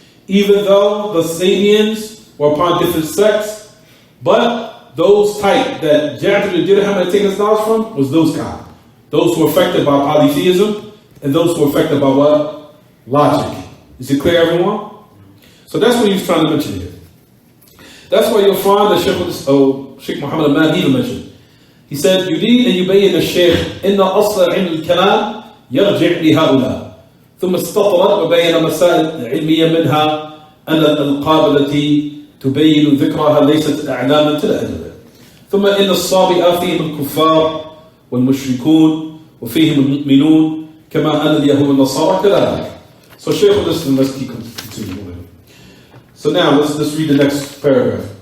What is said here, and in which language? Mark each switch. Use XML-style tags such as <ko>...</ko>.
<en>Even though the Sabians were upon different sects, but those type that Ja'far ibn Dirham had taken his knowledge from was those kind. Those who were affected by polytheism, and those who were affected by what? Logic. Is it clear, everyone? So that's what he was trying to mention here. That's why you'll find that Shaykh Muhammad al-Mahdi mentioned. He said,</en> <ar>يريد أن يبين الشيخ إن أصل علم الكلام يرجع لهؤلاء ثم استطرد وبين مسائل علمية منها أن الألقاب التي تبين ذكرها ليست أعلاما الأدلة ثم إن الصابئة فيهم الكفار والمشركون وفيهم المؤمنون كما أن اليهود والنصارى كذلك.</ar> <en>So Shaykh al-Islam, let's keep continuing. So now let's read the next paragraph.</en>